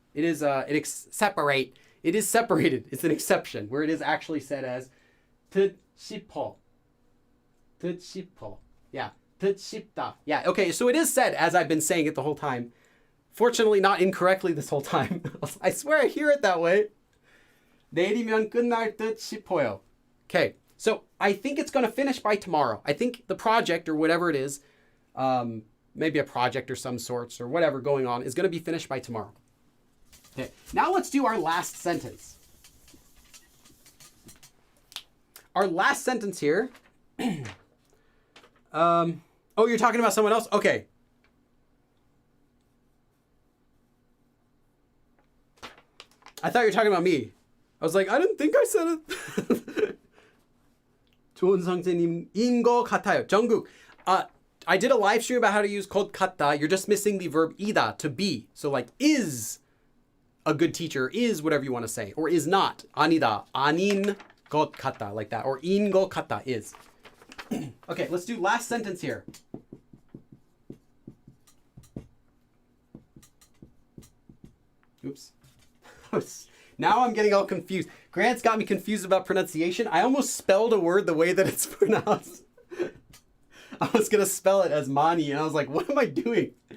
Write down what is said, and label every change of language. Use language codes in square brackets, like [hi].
[en] It is separate. It is separated. It's an exception where it is actually said as 듯 싶어. [ko] 듯 싶어. Yeah. 듯 싶다. Yeah. Okay. [en] So it is said as I've been saying it the whole time. Fortunately, not incorrectly this whole time. I swear I hear it that way. [ko] 내일이면 끝날 듯 싶어요. [en] Okay, so I think it's going to finish by tomorrow. I think the project or whatever it is, maybe a project or some sorts or whatever going on is going to be finished by tomorrow. Okay, now let's do our last sentence. Our last sentence here. Oh, you're talking about someone else? Okay. I thought you were talking about me. I was like, I didn't think I said it. [ko] 좋은 선생님인 것 같아요. 정국. [en] I did a live stream about how to use 것 같다. You're just missing the verb 이다, to be. So like is a good teacher, is whatever you want to say, or is not. [ko] 아니다, 아닌 것 같다, [en] like that. [ko] Or 인 것 같다, is. [en] Okay, let's do last sentence here. Oops. Now I'm getting all confused. Grant's got me confused about pronunciation. I almost spelled a word the way that it's pronounced. I was going to spell it as 많이, and I was like, what am I doing?